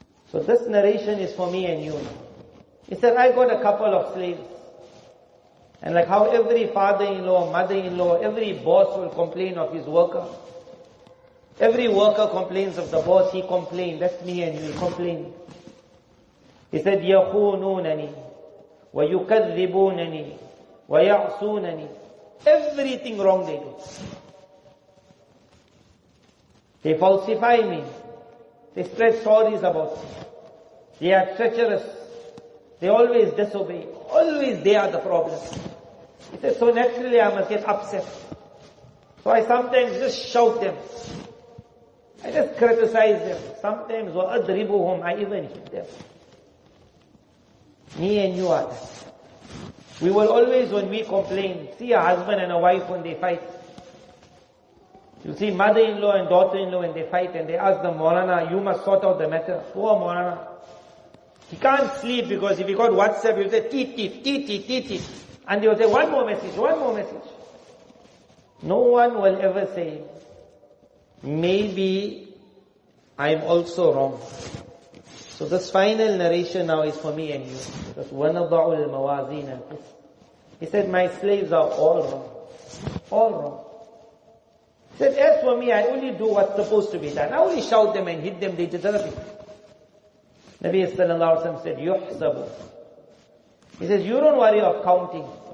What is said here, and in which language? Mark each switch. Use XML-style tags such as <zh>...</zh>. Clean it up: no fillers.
<en>So this narration is for me and you. He said, I got a couple of slaves. And like how every father-in-law, mother-in-law, every boss will complain of his worker. Every worker complains of the boss, he complained. That's me and you, complain. He said,</en> <ar>يَخُونُونَنِي وَيُكَذِّبُونَنِي وَيَعْصُونَنِي.</ar> <en>Everything wrong they do. They falsify me. They spread stories about me. They are treacherous. They always disobey. Always they are the problem. He said, so naturally I must get upset. So I sometimes just shout them. I just criticize them. Sometimes وَأَضْرِبُهُمْ, I even hit them. Me and you are that. We will always, when we complain, see a husband and a wife when they fight. You see mother-in-law and daughter-in-law when they fight and they ask the Moulana, you must sort out the matter. Poor Moulana. He can't sleep because if he got WhatsApp, he'll say, teet, teet, teet, teet, teet, teet. And he'll say, one more message, one more message. No one will ever say, maybe I'm also wrong. So this final narration now is for me and you. Because</en> <ar>وَنَضَعُ الْمَوَازِينَ الْقِسْطَ.</ar> <en>He said, my slaves are all wrong. All wrong. He said, as for me, I only do what's supposed to be done. I only shout them and hit them, they deserve it. Nabi sallallahu alaihi wasallam said, يُحْسَبُ. He says, you don't worry of counting.</en>